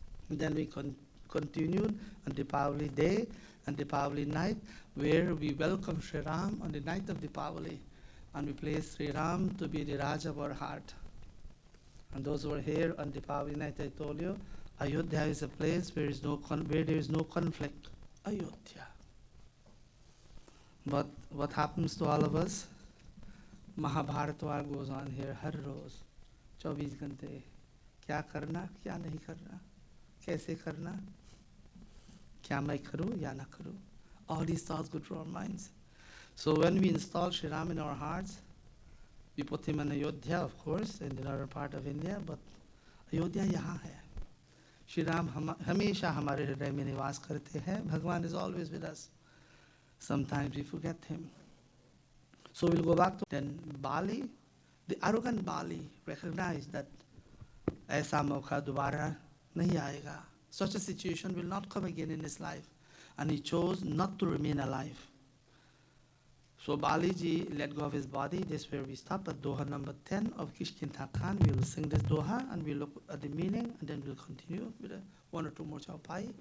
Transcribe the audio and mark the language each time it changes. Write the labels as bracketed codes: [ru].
[en] Then we continued on Deepavali day and Deepavali night, where we welcome Sri Ram on the night of Deepavali, and we place Sri Ram to be the Raja of our heart. And those who are here on Deepavali night, I told you, Ayodhya is a place where there is no conflict. Ayodhya. But what happens to all of us? [hi] Mahabharat war [en] goes on here [hi] हर रोज 24 घंटे। क्या करना, क्या नहीं करना, कैसे करना, क्या मैं करूं या ना करूं, [en] all these thoughts go through our minds. So when we install Sri Ram in our hearts, we put him in Ayodhya, of course, in another part of India, but Ayodhya [hi] यहाँ है। श्री राम हमेशा हमारे हृदय में निवास करते हैं। [en] Bhagwan is always with us. Sometimes we forget him. So we'll go back to then Bali. The arrogant Bali recognized that [hi] ऐसा मौका दोबारा नहीं आएगा. [en] Such a situation will not come again in his life, and he chose not to remain alive. So Bali ji let go of his body. This is where we stop at Doha number 10 of Kishkinta Khan. We will sing this Doha and we'll look at the meaning, and then we'll continue with one or two more chaupai.